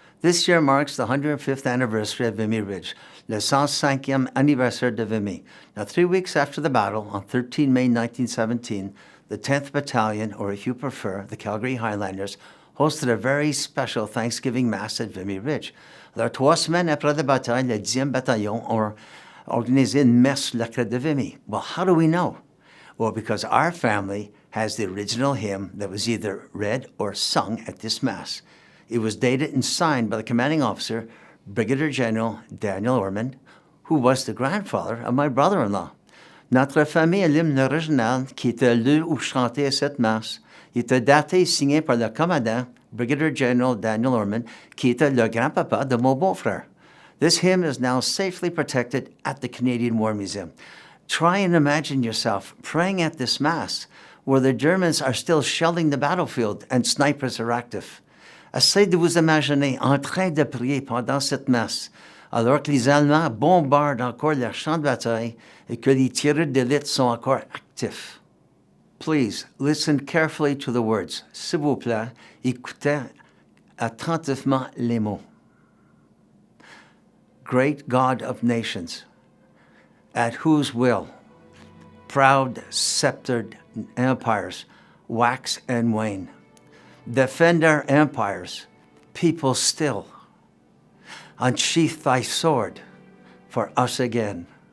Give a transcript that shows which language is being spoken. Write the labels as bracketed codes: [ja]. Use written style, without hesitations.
[en] This year marks the 105th anniversary of Vimy Ridge, [fr] le 105e anniversaire de Vimy. [en] Now, 3 weeks after the battle, on 13 May 1917, the 10th Battalion, or if you prefer, the Calgary Highlanders, hosted a very special Thanksgiving Mass at Vimy Ridge. [fr] Alors, 3 semaines après la bataille, le 10e Bataillon organisé une messe le Crête de Vimy. [en] Well, how do we know? Well, because our family has the original hymn that was either read or sung at this Mass. It was dated and signed by the commanding officer, Brigadier General Daniel Ormond, who was the grandfather of my brother-in-law. [fr] Notre famille, l'hymne original qui était lu ou chanté à cette Masse, était daté et signé par le commandant, Brigadier General Daniel Ormond, qui était le grand-papa de mon beau-frère. [en] This hymn is now safely protected at the Canadian War Museum. Try and imagine yourself praying at this Mass where the Germans are still shelling the battlefield and snipers are active. [fr] Essayez de vous imaginer en train de prier pendant cette messe, alors que les Allemands bombardent encore leurs champs de bataille et que les tireurs d'élite sont encore actifs. [en] Please listen carefully to the words. [fr] S'il vous plaît, écoutez attentivement les mots. [en] Great God of nations, at whose will proud sceptered empires wax and wane. Defend our empires, people still. Unsheath thy sword for us again.